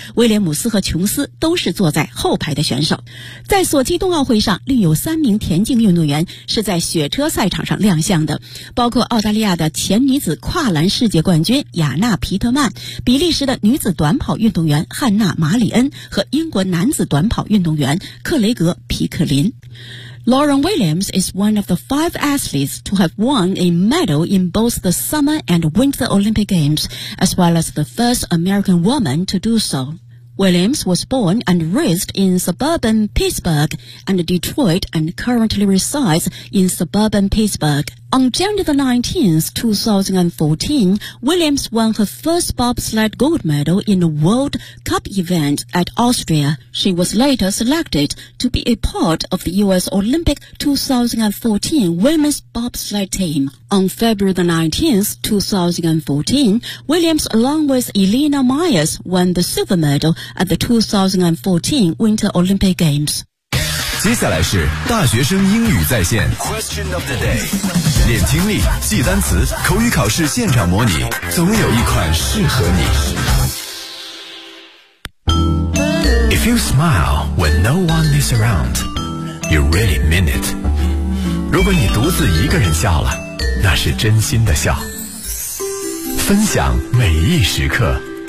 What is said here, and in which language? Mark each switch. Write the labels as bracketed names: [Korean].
[Chinese] 威廉姆斯和琼斯都是坐在后排的选手。在索契冬奥会上，另有三名田径运动员是在雪车赛场上亮相的，包括澳大利亚的前女子跨栏世界冠军雅娜·皮特曼，比利时的女子短跑运动员汉娜·马里恩和英国男子短跑运动员克雷格·皮克林。 [English] Lauren Williams is one of the five athletes to have won a medal in both the Summer and Winter Olympic Games, as well as the first American woman to do so. Williams was born and raised in suburban Pittsburgh and Detroit and currently resides in suburban Pittsburgh. On January 19, 2014, Williams won her first bobsled gold medal in a World Cup event at Austria. She was later selected to be a part of the U.S. Olympic 2014 women's bobsled team. On February 19, 2014, Williams along with Elena Myers won the silver medal at the 2014 Winter Olympic Games. [Chinese] 接下来是大学生英语在线 [English] Question of the day. [Chinese] 练听力，记单词，口语考试现场模拟，总有一款适合你。 [English] If you smile when no one is around, you really mean it. [Chinese] 如果你独自一个人笑了，那是真心的笑，分享每一时刻。